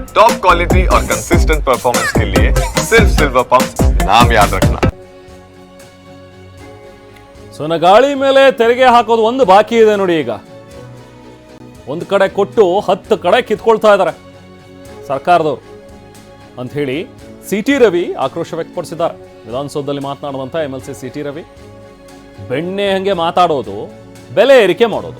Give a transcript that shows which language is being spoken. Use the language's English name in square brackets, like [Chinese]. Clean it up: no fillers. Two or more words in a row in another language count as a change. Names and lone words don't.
[English] top quality [Hindi] और [English] consistent performance [Hindi] के लिए सिर्फ सिल्वर पंप नाम याद रखना। [Kannada] ಗಾಳಿ ಮೇಲೆ ತೆರಿಗೆ ಹಾಕೋದು ಒಂದು ಬಾಕಿ ಇದೆ ನೋಡಿ. ಈಗ ಒಂದು ಕಡೆ ಕೊಟ್ಟು 10 ಕಡೆ ಕಿತ್ಕೊಳ್ತಾ ಇದ್ದಾರೆ ಸರ್ಕಾರದವರು ಅಂತ ಹೇಳಿ ಸಿಟಿ ರವಿ ಆಕ್ರೋಶ ವ್ಯಕ್ತಪಡಿಸಿದ್ದಾರೆ. ವಿಧಾನಸೌಧದಲ್ಲಿ ಮಾತನಾಡುವಂತ MLC ಸಿಟಿ ರವಿ ಬೆಣ್ಣೆ ಹಂಗೆ ಮಾತಾಡೋದು, ಬೆಲೆ ಏರಿಕೆ ಮಾಡೋದು.